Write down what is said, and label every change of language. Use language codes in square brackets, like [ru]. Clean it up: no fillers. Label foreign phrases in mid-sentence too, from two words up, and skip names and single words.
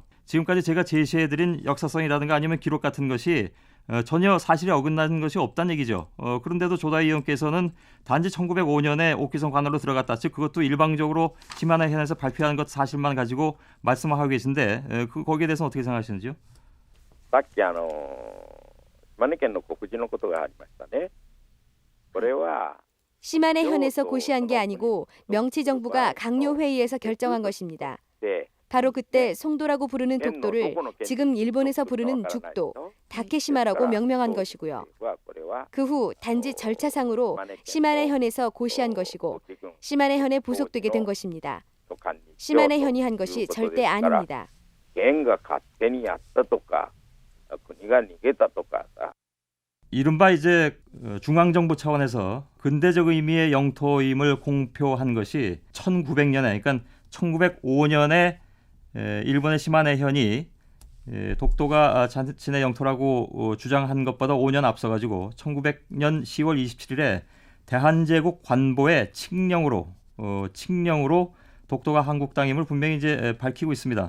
[ko] 지금까지 제가 제시해드린 역사성이라든가 아니면 기록 같은 것이 전혀 사실에 어긋나는 것이 없다는 얘기죠. 그런데도 조다이 의원께서는 단지 1905년에 옥기섬 관할로 들어갔다. 즉 그것도 일방적으로 시마네 현에서 발표한 것 사실만 가지고 말씀하고 계신데 거기에 대해서는 어떻게 생각하시는지요? [ja] さっき島根県の告示のことがありましたね。これは [ko] 시마네 현에서 고시한 게 아니고 명치 정부가 강요 회의에서 결정한 것입니다. 바로 그때 송도라고 부르는 독도를 지금 일본에서 부르는 죽도, 다케시마라고 명명한 것이고요. 그 후 단지 절차상으로 시마네 현에서 고시한 것이고 시마네 현에 부속되게 된 것입니다. 시마네 현이 한 것이 절대 아닙니다. [ja] 県が勝手にやったとか国が逃げたとかさ [ko] 이른바 이제 중앙정부 차원에서 근대적 의미의 영토임을 공표한 것이 1900년에, 그러니까 1905년에 일본의 시마네현이 독도가 자신의 영토라고 주장한 것보다 5년 앞서가지고 1900년 10월 27일에 대한제국 관보에 칙령으로 독도가 한국 땅임을 분명히 이제 밝히고 있습니다.